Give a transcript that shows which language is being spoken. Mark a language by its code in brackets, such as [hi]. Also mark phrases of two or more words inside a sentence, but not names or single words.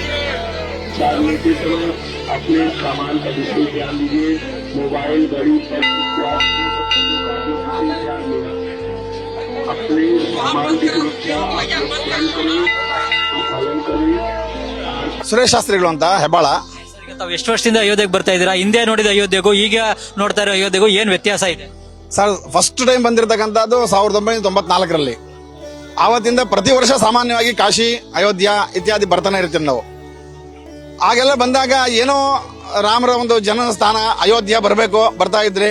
[hi] प्रसाद लेते समय अपने सामान का विशेष ध्यान दीजिए। मोबाइल घड़ी पर्स इत्यादि इन सब चीजों का विशेष ध्यान दीजिए। अपने सामान की सुरक्षा आप लोग स्वयं करें, पालन करें। [kn] ಸುರೇಶ್ ಶಾಸ್ತ್ರಿಗಳು ಅಂತ ಹೆಬ್ಬಾಳ. ತಾವು ಎಷ್ಟು ವರ್ಷದಿಂದ ಅಯೋಧ್ಯೆಗೆ ಬರ್ತಾ ಇದ್ದೀರಾ? ಹಿಂದೆ ನೋಡಿದ ಅಯೋಧ್ಯೆಗೂ ಈಗ ನೋಡ್ತಾ ಇರೋ ಅಯೋಧ್ಯೆಗೂ ಏನ್ ವ್ಯತ್ಯಾಸ ಇದೆ? ಸರ್, [en] first time [kn] ಬಂದಿರತಕ್ಕಂಥದ್ದು 1994ರಲ್ಲಿ. ಆವತ್ತಿಂದ ಪ್ರತಿ ವರ್ಷ ಸಾಮಾನ್ಯವಾಗಿ ಕಾಶಿ, ಅಯೋಧ್ಯ ಇತ್ಯಾದಿ ಬರ್ತಾನೆ ಇರ್ತೀವಿ ನಾವು. ಆಗೆಲ್ಲ ಬಂದಾಗ ಏನೋ ರಾಮರ ಒಂದು ಜನ್ಮ ಸ್ಥಾನ ಅಯೋಧ್ಯ ಬರಬೇಕು, ಬರ್ತಾ ಇದ್ರಿ.